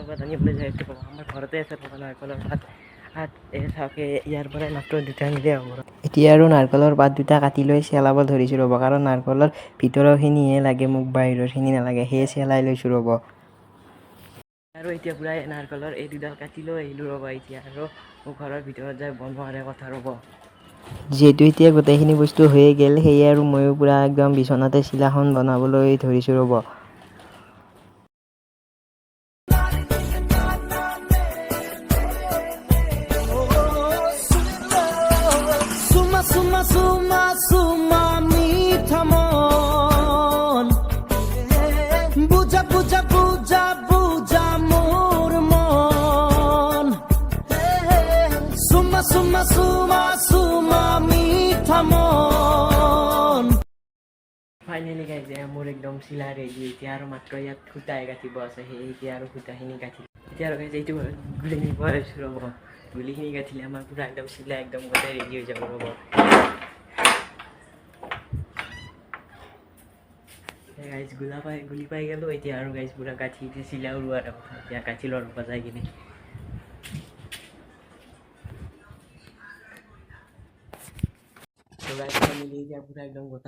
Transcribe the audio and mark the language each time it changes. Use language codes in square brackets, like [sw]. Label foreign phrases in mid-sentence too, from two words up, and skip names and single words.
[as] পাত আনিবলৈ যাই আছোঁ আমাৰ ঘৰতে আছে নাৰিকলৰ পাত চাওক ইয়াৰ পৰাই মাত্ৰ 2টা নিলে হ'ব এতিয়া আৰু নাৰিকলৰ পাত 2টা কাটি লৈ চেলাব ধৰিছোঁ ৰ'ব কাৰণ নাৰিকলৰ ভিতৰৰখিনিহে লাগে মোক বাহিৰৰখিনি নালাগে সেয়ে চেলাই লৈছোঁ ৰ'ব আৰু এতিয়া পুৰা নাৰিকলৰ এই 2ডাল কাটি লৈ আহিলোঁ ৰ'ব এতিয়া আৰু মোক ঘৰৰ ভিতৰত যাই বনোৱাৰে কথা ৰ'ব যিহেতু এতিয়া গোটেইখিনি বস্তু হৈয়ে গ'ল সেয়ে আৰু ময়ো পুৰা একদম বিচনাতে চিলাখন বনাবলৈ ধৰিছোঁ ৰ'ব সুমা মিঠা মন বুজা মোৰ মন সুমা মিঠা মন [en] finally guys [as] মোৰ একদম চিলা ৰেডি এতিয়া আৰু মাত্ৰ ইয়াত সূতাই গাঁঠিব আছে সেই এতিয়া আৰু সূতাখিনি গাঁঠি এতিয়া আৰু গাইজ এইটো গুলি নিব আহিছোঁ ৰ'ব গুলিখিনি গাঁঠিলে আমাৰ পুৰা একদম চিলা একদম গোটেই ৰেডি হৈ যাব ৰ'ব গাইজ গুলি পাই গ'লোঁ এতিয়া আৰু গাইজ পুৰা গাঁঠি চিলা উৰোৱাৰ কথা এতিয়া গাঁঠি ল'ব যায় কিনে মিলি এতিয়া পুৰা একদম গোটাই